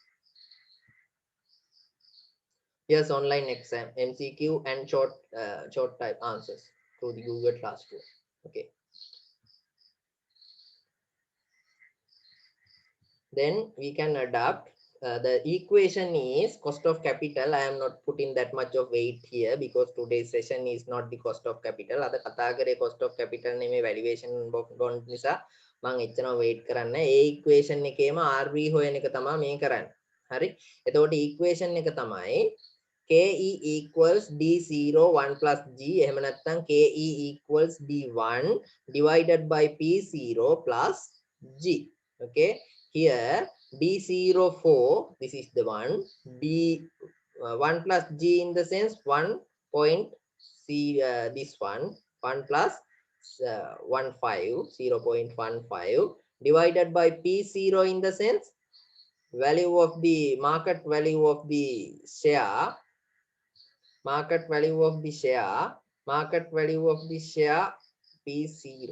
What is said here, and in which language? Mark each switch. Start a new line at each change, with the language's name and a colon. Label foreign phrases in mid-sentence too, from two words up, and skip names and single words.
English: Here's online exam, MCQ and short type answers through the Google Classroom. Okay. Then we can adapt the equation is cost of capital. I am not putting that much of weight here because today's session is not the cost of capital.
Sinhala: Ada කතා කරේ
English: cost of capital
Sinhala: නෙමෙයි
English: valuation bond
Sinhala: නිසා මම එච්චරම weight කරන්නේ නැහැ. ඒ equation එකේම RV හොයන එක තමයි මේ කරන්නේ. හරි?
English: එතකොට equation
Sinhala: එක තමයි
English: KE equals D0 1 plus G
Sinhala: එහෙම නැත්නම්
English: KE equals D1 divided by P0 plus G. Okay? Here D04, this is the one, D1 plus G in the sense 1 point C, this one, 1 plus 0.15 divided by P0 in the sense value of the market value of the share, market value of the share P0.